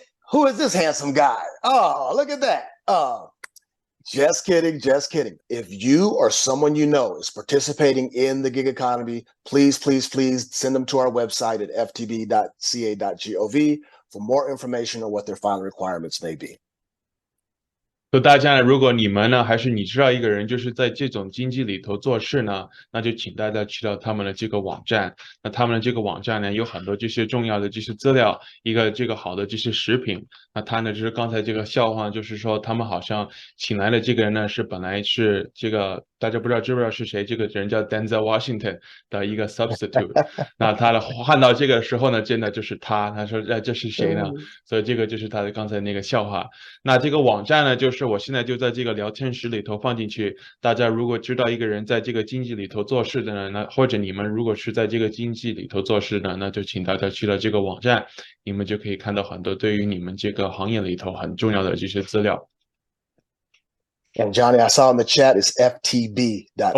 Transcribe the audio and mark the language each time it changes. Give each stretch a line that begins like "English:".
English: Who is this handsome guy? Oh, look at that. Just kidding, just kidding. If you or someone you know is participating in the gig economy, please, please, please send them to our website at ftb.ca.gov for more information on what their filing requirements may be.
Chinese: 就大家呢，如果你们呢，还是你知道一个人就是在这种经济里头做事呢，那就请大家去到他们的这个网站。那他们的这个网站呢，有很多这些重要的这些资料，一个这个好的这些食品。那他呢，就是刚才这个笑话，就是说他们好像请来的这个人呢，是本来是这个大家不知道知不知道是谁？这个人叫 Denzel Washington 的一个 substitute。那他的看到这个时候呢，真的就是他，他说这是谁呢？所以这个就是他的刚才那个笑话。那这个网站呢，就是我现在就在这个聊天室里头放进去。大家如果知道一个人在这个经济里头做事的呢，那或者你们如果是在这个经济里头做事的，那就请大家去了这个网站，你们就可以看到很多对于你们这个行业里头很重要的这些资料。
English: And Johnny, I saw in the chat is ftb.ca.gov.